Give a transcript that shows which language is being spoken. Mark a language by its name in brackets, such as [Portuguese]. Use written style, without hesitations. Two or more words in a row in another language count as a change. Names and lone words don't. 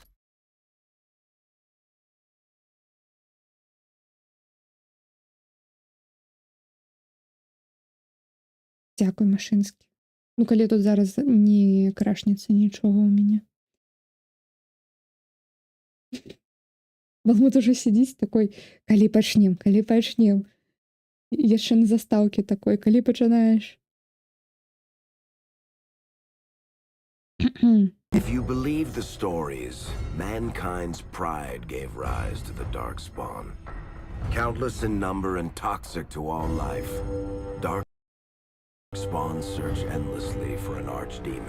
[Belarusian] Дзякуй, Машынскі. Ну, калі тут зараз не крашнецца нічога ў мяне. Балмут ужо сядзіць такой, калі пачнем. Яшчэ на застаўкі такой, калі пачынаеш? [English] If you believe the stories, mankind's pride gave rise to the Darkspawn. Countless in number and toxic to all life, Darkspawn search endlessly for an archdemon.